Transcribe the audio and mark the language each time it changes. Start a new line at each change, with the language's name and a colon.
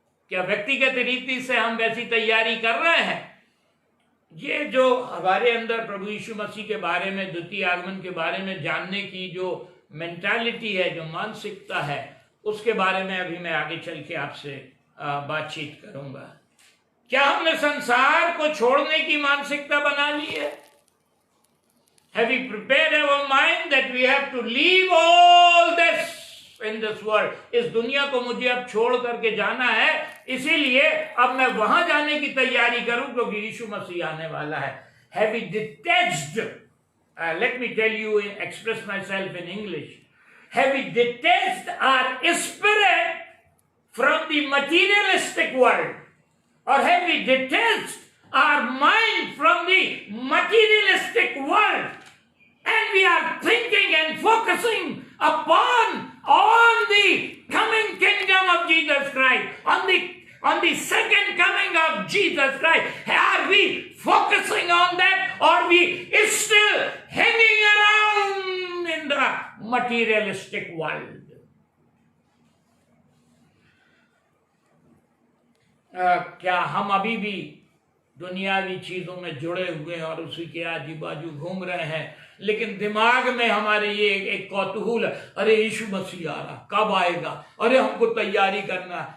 Hindi: क्या व्यक्तिगत रीति से हम वैसी तैयारी कर रहे हैं? ये जो हमारे अंदर प्रभु यीशु मसीह के बारे में, द्वितीय आगमन के बारे में जानने की जो मेंटालिटी है, जो मानसिकता है, उसके बारे में अभी मैं आगे चल के आपसे बातचीत करूंगा। क्या हमने संसार को छोड़ने की मानसिकता बना ली है?
English: Have we prepared our mind that we have to leave all this in this world?
Hindi: इस दुनिया को मुझे अब छोड़ करके जाना है, इसीलिए अब मैं वहां जाने की तैयारी करूं क्योंकि यीशु मसीह आने वाला है।
English: Have we detached? Let me tell you, express myself in English. Have we detached our spirit from the materialistic world? Or have we detached our mind from the materialistic world? And we are thinking and focusing on the coming kingdom of Jesus Christ, on the second coming of Jesus Christ. Are we focusing on that, or are we still hanging around in the materialistic world?
Hindi: क्या हम अभी भी दुनियावी चीजों में जुड़े हुए हैं और उसी के आजू बाजू घूम रहे हैं, लेकिन दिमाग में हमारे ये एक कौतूहल, अरे यीशु मसीह आ रहा, कब आएगा, अरे हमको तैयारी करना।